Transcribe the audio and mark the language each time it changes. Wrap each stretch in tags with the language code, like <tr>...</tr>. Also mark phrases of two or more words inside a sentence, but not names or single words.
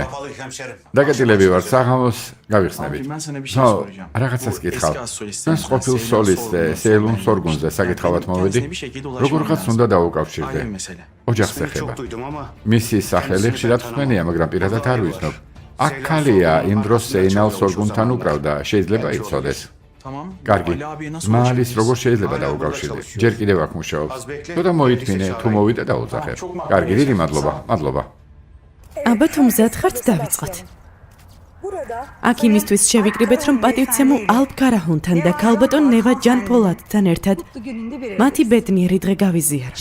<ka>დაკეტილები ვარ, საღამოს გავიხსნებით.</ka> <tr>Abi ben sana bir şey</tr> <ka>ხო,</ka> <tr>soracağım.</tr> <ka>რაღაცას</ka> <tr>Bu</tr> <ka>გითხავ.</ka> <tr>eski az solist.</tr> <ka>ჩვენს ყოფილ სოლისტზე, სეილուն სორგუნზე საკითხავად მოვედი.</ka> <tr>Kendisine bir şekilde</tr> <ka>როგორღაც</ka> <tr>ulaşmam</tr> <ka>უნდა</ka> <tr>lazım.</tr> <ka>დაუკავშირდე.</ka> <tr>Ayrı mesele.</tr> <ka>ოჯახს ეხება. მისი სახელი ხშირად ხსნენია, მაგრამ პირადად არ ვიცნობ. აქ ქალია, იმ დროს სეინალ სორგუნთან უკრავდა, შეიძლება იცოდეს.</ka> <tr>Tamam.</tr> <ka>კარგი.</ka> <tr>Ali abiye nasıl</tr> <ka>მალის</ka> <tr>ulaşabiliriz?</tr> <ka>როგორ შეიძლება დაუკავშირდე? ჯერ კიდევ აქ მუშაობს. ცოტა მოითმინე, თუ მოვიდე დაუძახებ. კარგი, დიდი მადლობა. მადლობა. აბა თუ მზად ხართ დავიწყოთ. აქ იმისთვის შევიკრიბეთ, რომ პატივცემულ ალფ კარაჰუნთან და ქალბატონ ნევა ჯან პოლატთან ერთად მათი ბედნიერი დღე გავიზიაროთ.</ka>